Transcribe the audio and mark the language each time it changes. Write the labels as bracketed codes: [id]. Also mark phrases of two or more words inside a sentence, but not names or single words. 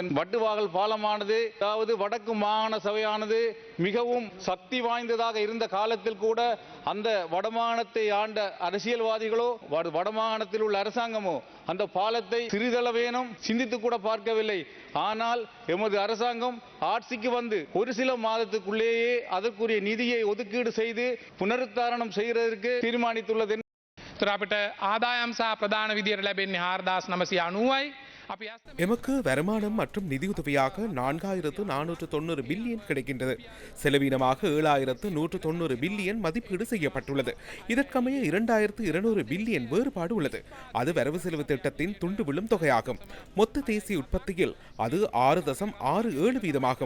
[ta] வட்டுவாகல் பாலமானது, அதாவது வடக்கு மாகாண சபையானது மிகவும் சக்தி வாய்ந்ததாக இருந்த காலத்தில் கூட அந்த வடமாகாணத்தை ஆண்ட அரசியல்வாதிகளோ வடமாகாணத்தில் உள்ள அரசாங்கமோ அந்த பாலத்தை சிறிதளவேனும் சிந்தித்து கூட பார்க்கவில்லை. ஆனால் எமது அரசாங்கம் ஆட்சிக்கு வந்து ஒரு சில மாதத்துக்குள்ளேயே அதற்குரிய நிதியை ஒதுக்கீடு செய்து புனருத்தாரணம் செய்வதற்கு தீர்மானித்துள்ளது. [si] අපිට ආදායම් සහ ප්‍රධාන විදියට ලැබෙන්නේ 4990යි. [ta] எமக்கு வருமானம் மற்றும் நிதியுதவியாக 4490 பில்லியன் கிடைக்கின்றது. செலவீனமாக 7190 பில்லியன் மதிப்பீடு செய்யப்பட்டுள்ளது. இதற்கமைய 2200 பில்லியன் வேறுபாடு உள்ளது. அது வரவு செலவு திட்டத்தின் துண்டு விழும் தொகையாகும். மொத்த தேசிய உற்பத்தியில் அது 6.67 வீதமாகும்.